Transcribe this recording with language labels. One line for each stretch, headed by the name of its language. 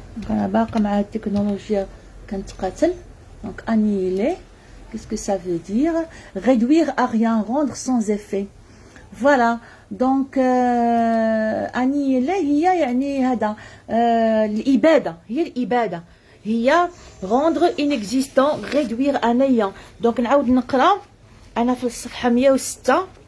Arabic: أنا باقا مع التكنولوجيا كنتقاتل.
French: Donc annihiler, qu'est-ce que ça veut dire? Réduire à rien, rendre sans effet. Voilà.
Arabic: Donc annihiler هي يعني هذا الإبادة هي الإبادة هي
French: rendre inexistant réduire à néant.
Arabic: Donc نعاود نقرأ أنا في الصفحة 106.